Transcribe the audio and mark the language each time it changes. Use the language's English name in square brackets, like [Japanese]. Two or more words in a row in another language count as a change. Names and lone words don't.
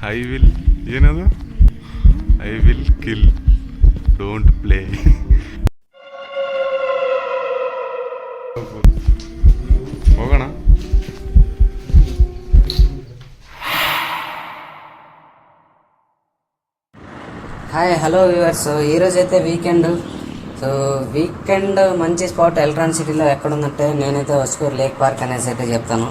[English] I will ಏನದು I will kill don't play. [Kannada] ಹೋಗೋಣ. [English] Hi hello viewers, [Telugu] ఈరోజు అయితే వీకెండ్. సో వీకెండ్ మంచి స్పాట్ ఎలక్ట్రాన్ సిటీలో ఎక్కడుందంటే నేనైతే హొస్కూర్ లేక్ పార్క్ అనేసి అయితే చెప్తాను.